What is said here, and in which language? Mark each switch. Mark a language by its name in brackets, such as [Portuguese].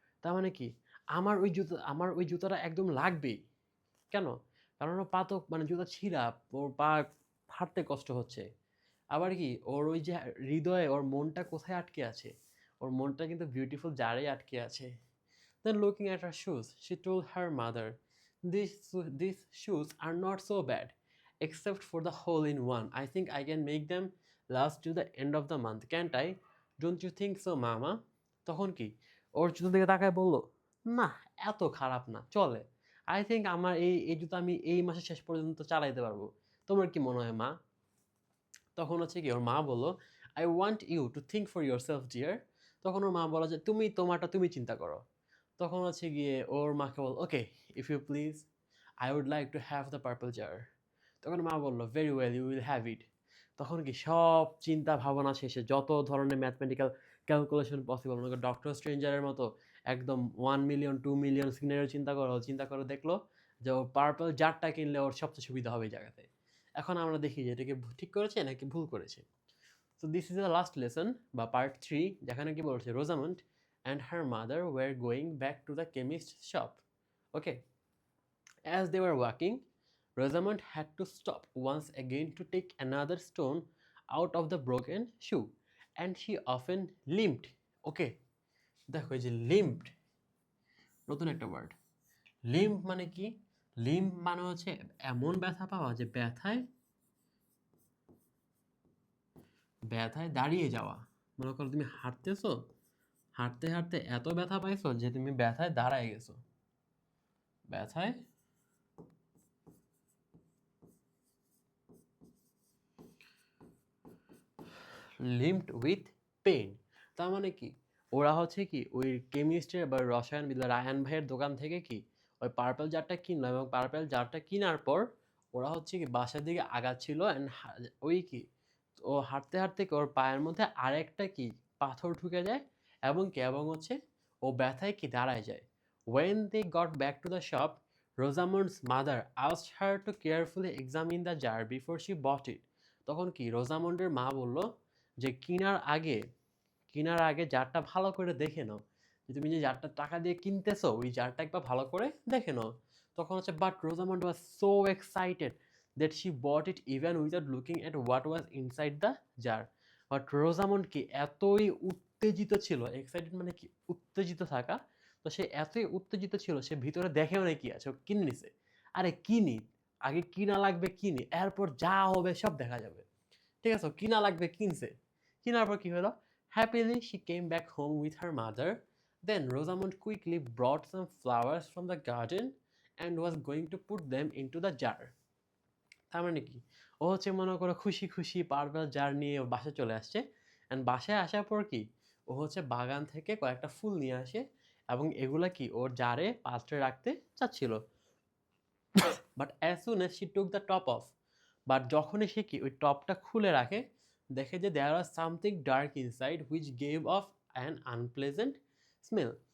[Bangla] তার মানে কি আমার ওই জুতাটা একদম লাগবেই। কেন? কারণ ওর পা তো মানে জুতা ছিঁড়া, ওর পা হাঁটতে কষ্ট হচ্ছে। আবার কি ওর ওই যে হৃদয়ে ওর মনটা কোথায় আটকে আছে? ওর মনটা কিন্তু বিউটিফুল জারেই আটকে আছে। [English] Then looking at her shoes, she told her mother, these shoes are not so bad, except for the hole in one. I think I can make them last till the end of the month, can't I? Don't you think so, mama? [Bangla] তখন কি ওর জুতো দিকে তাকায় বললো, না এত খারাপ না, চলে। আই থিঙ্ক আমার এই জুতো আমি এই মাসের শেষ পর্যন্ত চালাইতে পারবো। তোমার কি মনে হয় মা? তখন হচ্ছে কি ওর মা বললো, [English] I want you to think for yourself dear. [Bangla] তখন ওর মা বলো যে তুমি তোমারটা তুমি চিন্তা করো। তখন হচ্ছে গিয়ে ওর মাকে বল, [English] Okay if you please, I would like to have the purple jar. [Bangla] তখন মা বললো, [English] Very well, you will have it. [Bangla] তখন কি সব চিন্তা ভাবনা শেষে যত ধরনের ম্যাথমেটিক্যাল ক্যালকুলেশন পসিবল, মনে করো ডক্টর স্ট্রেঞ্জারের মতো একদম 1 মিলিয়ন 2 মিলিয়ন সিনারিও চিন্তা করে দেখলো যে ও পার্পল জারটা কিনলে ওর সবচেয়ে সুবিধা হবে এই জায়গাতে। এখন আমরা দেখি যে এটাকে ঠিক করেছে নাকি ভুল করেছে। [English] so this is the last lesson বা part 3, [Bangla] যেখানে কি বলছে [English] Rosamond and her mother were going back to the chemist's shop. Okay. As they were walking, Rosamond had to stop once again to take another stone out of the broken shoe, and she often limped. [Bangla] Okay, দেখো এই যে limped, নতুন একটা word. Limp মানে কি? Limp মানে হচ্ছে এমন ব্যথা পাওয়া যে ব্যথায় ব্যথায় দাঁড়িয়ে যাওয়া। মনে করো তুমি হাঁটতেছো, হাঁটতে হাঁটতে এত ব্যথা পাইছো যে তুমি ব্যথায় দাঁড়ায় গেছো। [English] ব্যথায় limped with pain. [Bangla] তার মানে কি ওরা হচ্ছে কি ওই কেমিস্ট্রি বা রসায়নবিদ রায়হান ভাইয়ের দোকান থেকে কি ওই পার্পল জারটা কিনলো, এবং পার্পল জারটা কেনার পর ওরা হচ্ছে কি বাসার দিকে আগাচ্ছিল, অ্যান্ড ওই কি ও হাঁটতে হাঁটতে ওর পায়ের মধ্যে আরেকটা কি পাথর ঢুকে যায়, এবং হচ্ছে ও ব্যথায় কি দাঁড়ায় যায়। [English] When they got back to the shop, Rosamond's mother asked her to carefully examine the jar before she bought it. [Bangla] তখন কি রোজামন্ডের মা বলল যে কেনার আগে জারটা ভালো করে দেখে নাও, যে তুমি যে জারটা টাকা দিয়ে কিনতেছো ওই জারটা একবার ভালো করে দেখে নাও। তখন হচ্ছে [English] But Rosamond was so excited that she bought it even without looking at what was inside the jar. [Bangla] But Rosamund কি এতই উত্তেজিত ছিল, এক্সাইটেড মানে কি উত্তেজিত থাকা, তো সে এতই উত্তেজিত ছিল সে ভিতরে দেখেও না কি আছে, ও কিনে নিছে। আরে কিনি, আগে কিনা লাগবে কিনি, এরপর যা হবে সব দেখা যাবে। ঠিক আছে, কিনা লাগবে কিনছে, কেনার পর কি হলো? [English] Happily she came back home with her mother. Then Rosamond quickly brought some flowers from the garden and was going to put them into the jar. [Bangla] তার মানে কি ও হচ্ছে মনে করো খুশি খুশি পার্পল জার নিয়ে বাসায় চলে আসছে, অ্যান্ড বাসায় আসার পর কি ও হচ্ছে বাগান থেকে কয়েকটা ফুল নিয়ে আসে, এবং এগুলা কি ওর জারে পাত্রে রাখতে চাচ্ছিল। [English] but as soon as she took the top off, [Bangla] but যখনই সে কি ওই টপটা খুলে রাখে, দেখে যে [English] There are something dark inside which gave off an unpleasant smell.